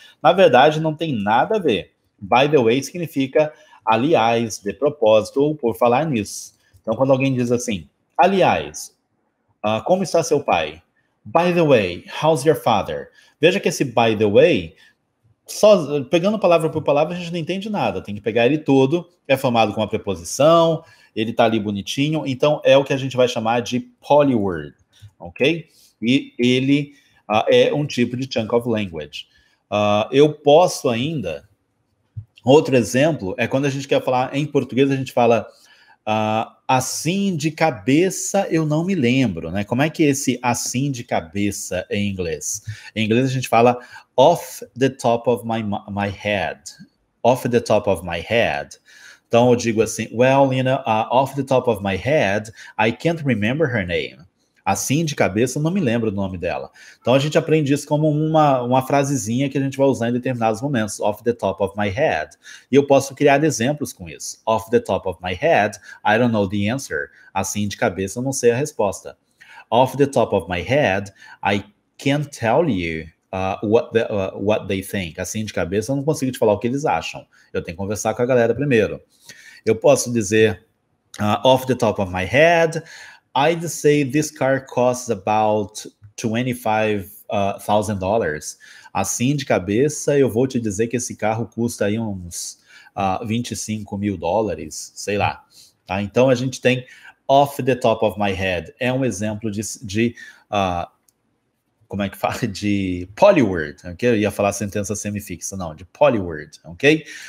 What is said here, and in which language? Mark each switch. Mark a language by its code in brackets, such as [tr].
[pt] Na verdade, não tem nada a ver. [en] By the way [pt] significa aliás, de propósito, ou por falar nisso. Então, quando alguém diz assim, aliás, como está seu pai? [en] By the way, how's your father? [pt] Veja que esse [en] by the way, [pt] só pegando palavra por palavra, a gente não entende nada. Tem que pegar ele todo, é formado com uma preposição, ele tá ali bonitinho, então é o que a gente vai chamar de polyword, ok? E ele é um tipo de [en] chunk of language. [pt] Eu posso ainda... Outro exemplo é quando a gente quer falar em português, a gente fala assim de cabeça eu não me lembro, né? Como é que é esse assim de cabeça em inglês? Em inglês a gente fala [en] off the top of my head. Off the top of my head. [pt] Então eu digo assim, [en] well, you know, off the top of my head, I can't remember her name. [pt] Assim de cabeça eu não me lembro do nome dela. Então a gente aprende isso como uma frasezinha que a gente vai usar em determinados momentos. [en] Off the top of my head. [pt] E eu posso criar exemplos com isso. [en] Off the top of my head, I don't know the answer. [pt] Assim de cabeça eu não sei a resposta. [en] Off the top of my head, I can't tell you what they think. [pt] Assim de cabeça eu não consigo te falar o que eles acham. Eu tenho que conversar com a galera primeiro. Eu posso dizer, [en] off the top of my head, I'd say this car costs about $25,000. [pt] Assim de cabeça, eu vou te dizer que esse carro custa aí uns $25 mil, sei lá. Tá? Então a gente tem [en] off the top of my head. [pt] É um exemplo de como é que fala? De polyword, ok? Eu ia falar sentença semifixa, não, de polyword, ok?